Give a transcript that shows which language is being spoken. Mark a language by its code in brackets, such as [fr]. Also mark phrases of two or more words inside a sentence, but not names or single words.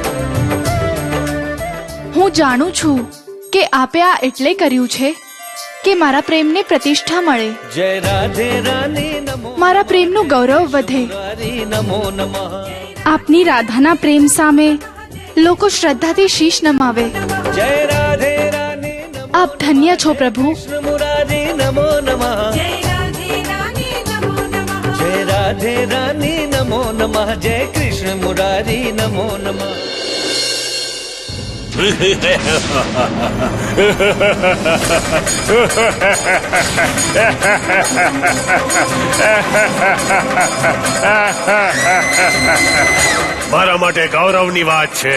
[gu] હું જાણું છું કે આપે આ એટલે કર્યું છે કે મારા પ્રેમને પ્રતિષ્ઠા મળે, મારા પ્રેમનું ગૌરવ વધે. આપની રાધાના પ્રેમ સામે લોકો શ્રદ્ધાથી શીશ નમાવે. આપ ધન્ય છો પ્રભુ. [hi] राधे रानी नमो नमः, जय कृष्ण मुरारी नमो नमः. [gu] મારા માટે ગૌરવની વાત છે